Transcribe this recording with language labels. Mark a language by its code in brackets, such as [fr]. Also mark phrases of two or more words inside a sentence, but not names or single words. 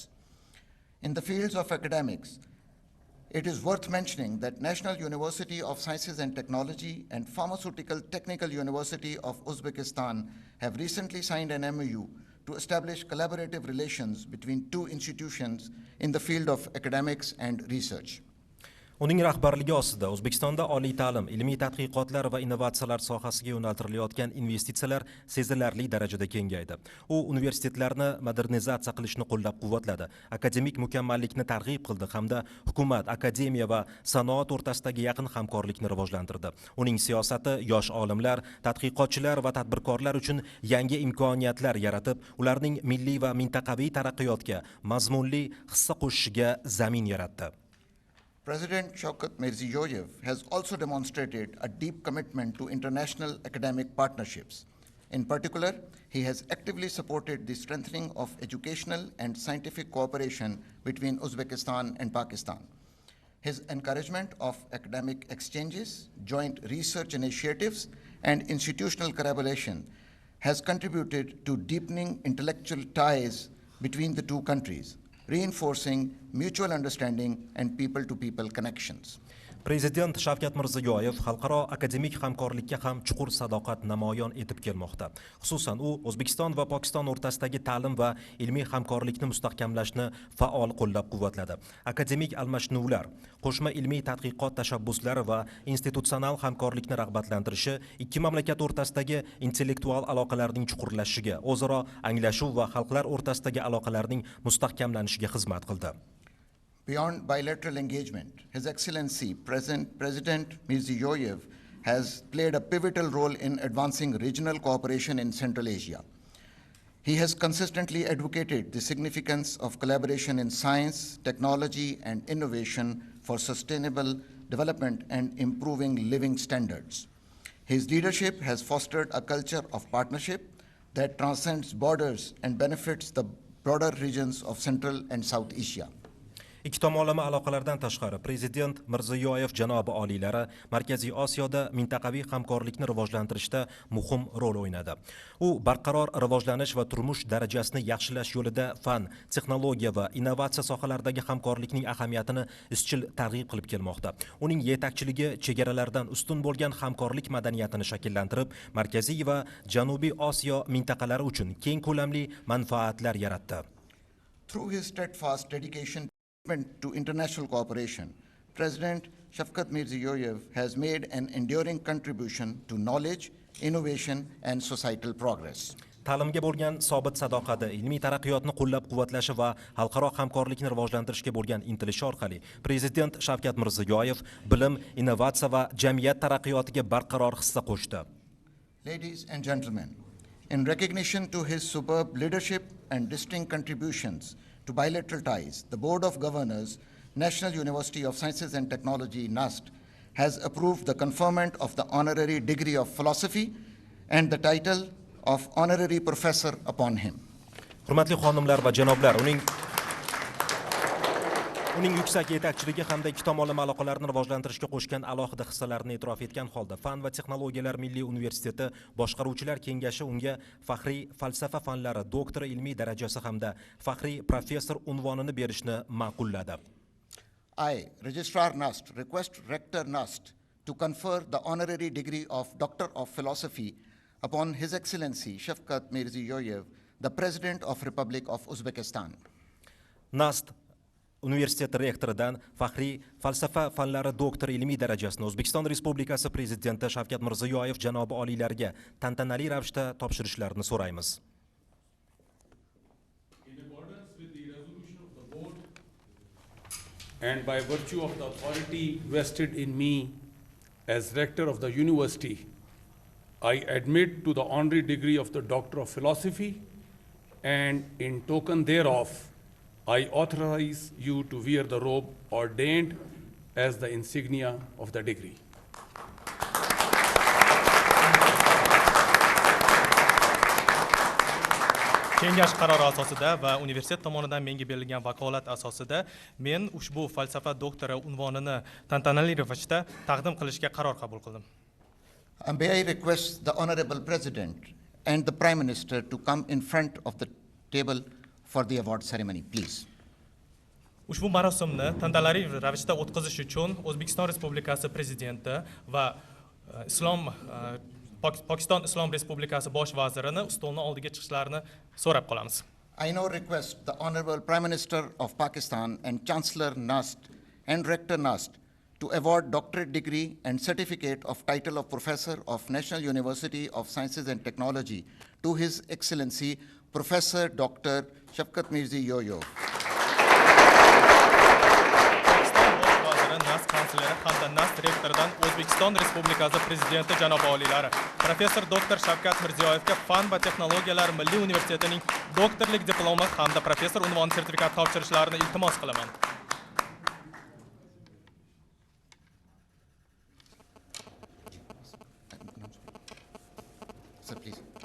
[en] In the fields of academics, it is worth mentioning that National University of Sciences and Technology and Pharmaceutical Technical University of Uzbekistan have recently signed an MOU to establish collaborative relations between two institutions in the field of academics and research. [uz] Uning rahbarligi ostida O'zbekistonda oliy ta'lim, ilmiy tadqiqotlar va innovatsiyalar sohasiga yo'naltirilayotgan investitsiyalar sezilarli darajada kengaydi. U universitetlarni modernizatsiya qilishni qo'llab-quvvatladi, akademik mukammallikni targ'ib qildi hamda hukumat, akademiya va sanoat o'rtasidagi yaqin hamkorlikni rivojlantirdi. Uning siyosati yosh olimlar, tadqiqotchilar va tadbirkorlar uchun yangi imkoniyatlar yaratib, ularning milliy va mintaqaviy taraqqiyotga mazmunli hissa qo'shishiga zamin yaratdi. [en] President Shaukat Mirziyoyev has also demonstrated a deep commitment to international academic partnerships. In particular, he has actively supported the strengthening of educational and scientific cooperation between Uzbekistan and Pakistan. His encouragement of academic exchanges, joint research initiatives, and institutional collaboration has contributed to deepening intellectual ties between the two countries, reinforcing mutual understanding and people-to-people connections. [uz] Prezident Shavkat Mirziyoyev xalqaro akademik hamkorlikka ham chuqur sadoqat namoyon etib kelmoqda. Xususan, u O'zbekiston va Pokiston o'rtasidagi ta'lim va ilmiy hamkorlikni mustahkamlashni faol qo'llab-quvvatladi. Akademik almashinuvlar, qo'shma ilmiy tadqiqot tashabbuslari va institutsional hamkorlikni rag'batlantirishi ikki mamlakat o'rtasidagi intellektual aloqalarning chuqurlashishiga, o'zaro anglashuv va xalqlar o'rtasidagi aloqalarning mustahkamlanishiga xizmat qildi. [en] Beyond bilateral engagement, His Excellency President Mirziyoyev has played a pivotal role in advancing regional cooperation in Central Asia. He has consistently advocated the significance of collaboration in science, technology, and innovation for sustainable development and improving living standards. His leadership has fostered a culture of partnership that transcends borders and benefits the broader regions of Central and South Asia. [uz] Ikki tomonlama aloqalardan tashqari Prezident Mirziyoyev janobi oliylari Markaziy Osiyoda mintaqaviy hamkorlikni rivojlantirishda muhim rol o'ynadi. U barqaror rivojlanish va turmush darajasini yaxshilash yo'lida fan, texnologiya va innovatsiya sohalaridagi hamkorlikning ahamiyatini izchil targ'ib qilib kelmoqda. Uning yetakchiligi chegaralardan ustun bo'lgan hamkorlik madaniyatini shakllantirib, Markaziy va Janubiy Osiyo mintaqalari uchun keng ko'lamli manfaatlar yaratdi. [en] Through his steadfast dedication to international cooperation, President Shavkat Mirziyoyev has made an enduring contribution to knowledge, innovation, and societal progress. [uz] Ta'limga bo'lgan sobit sadoqati, ilmiy taraqqiyotni qo'llab-quvvatlashi va xalqaro hamkorlikni rivojlantirishga bo'lgan intilishi orqali Prezident Shavkat Mirziyoyev bilim, innovatsiya va jamiyat taraqqiyotiga barqaror hissa qo'shdi. [en] Ladies and gentlemen, in recognition to his superb leadership and distinct contributions to bilateral ties, the Board of Governors, National University of Sciences and Technology, NUST, has approved the conferment of the honorary degree of philosophy and the title of honorary professor upon him. [uz] Hurmatli xonimlar va janoblar, uning yuksak yetakchiligi hamda ikki tomonlama aloqalarni rivojlantirishga qo'shgan alohida hissalarini e'tirof etgan holda Fan va texnologiyalar milliy universiteti boshqaruvchilar kengashi unga faxriy falsafa fanlari doktori ilmiy darajasi hamda faxriy professor unvonini berishni ma'qulladi. [en] I, Registrar NUST, request Rector NUST to confer the honorary degree of Doctor of Philosophy upon His Excellency Shavkat Mirziyoyev, the President of Republic of Uzbekistan. [uz] NUST Universitet rektoridan faxriy falsafa fanlari doktori ilmiy darajasini O'zbekiston Respublikasi Prezidenti Shavkat Mirziyoyev janobi oliylariga tantanali ravishda topshirishlarini so'raymiz. [en] In accordance with the resolution of the board and by virtue of the authority vested in me as rector of the university, I admit to the honorary degree of the Doctor of Philosophy, and in token thereof, I authorize you to wear the robe ordained as the insignia of the degree. [uz] Kengash qarori asosida va universitet tomonidan menga berilgan vakolat asosida men ushbu falsafa doktori unvonini tantanali ravishda taqdim qilishga qaror qabul qildim. [en] May I request the Honorable President and the Prime Minister to come in front of the table for the award ceremony, please. [uz] Ushbu marosimni tantanali ravishda o'tkazish uchun O'zbekiston Respublikasi Prezidenti va Pokiston Islom Respublikasi bosh vazirini stolning oldiga chiqishlarini so'rab qolamiz. [en] I now request the Honorable Prime Minister of Pakistan and Chancellor NUST and Rector NUST to award doctorate degree and certificate of title of Professor of National University of Sciences and Technology to His Excellency Professor Dr. Shavkat Mirziyoyev. [uz] NUST kansleri hamda NUST rektoridan O'zbekiston Respublikasi Prezidenti janob oliylari Professor Dr. Shavkat Mirziyoyevga Fan va texnologiyalar milliy universitetining doktorlik diplomi hamda professor unvoni sertifikati topshirishlarini iltimos qilaman. [en] Sir, please.